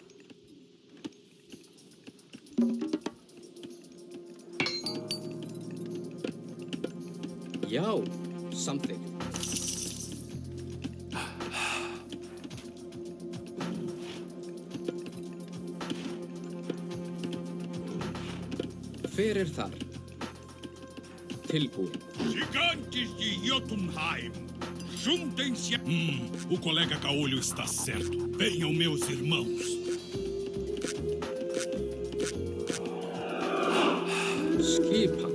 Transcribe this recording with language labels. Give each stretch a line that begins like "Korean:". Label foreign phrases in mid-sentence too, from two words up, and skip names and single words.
Icelandic: Já, samþykkt. Hver er þar? Tilbúið.
Portuguese: Gigantes de Jotunheim, juntem-se. O colega Caolho está certo. Venham, meus irmãos.
Icelandic: Skipan.